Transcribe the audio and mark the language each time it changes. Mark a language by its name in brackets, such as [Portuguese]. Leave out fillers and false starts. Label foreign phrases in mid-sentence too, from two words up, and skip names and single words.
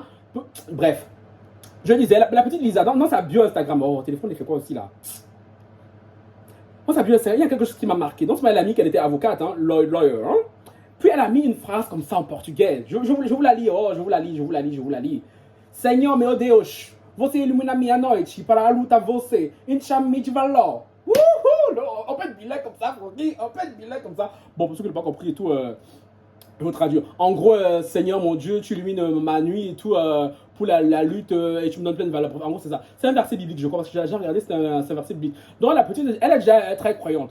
[French] Bref. Je disais, la petite Lisa, dans sa bio Instagram. Oh, téléphone, il fait quoi aussi là? Dans sa bio Instagram, il y a quelque chose qui m'a marqué. Donc, elle a mis qu'elle était avocate, hein, lawyer. Hein. Puis, elle a mis une phrase comme ça en portugais. Je vous la lis. Oh, je vous la lis. [Portuguese] Senhor, meu Deus. Você ilumina minha noite para a luta você. Enchame de valor. Wouhou! [French] On peut être bilingue comme ça, Francky. On peut être bilingue comme ça. Bon, pour ceux qui n'ont pas compris et tout, je vais traduire. En gros, Seigneur mon Dieu, tu illumines ma nuit et tout pour la lutte et tu me donnes plein de valeurs. En gros, c'est ça. C'est un verset biblique, je crois, parce que j'ai regardé, c'est un verset biblique. Donc, la petite, elle est déjà très croyante.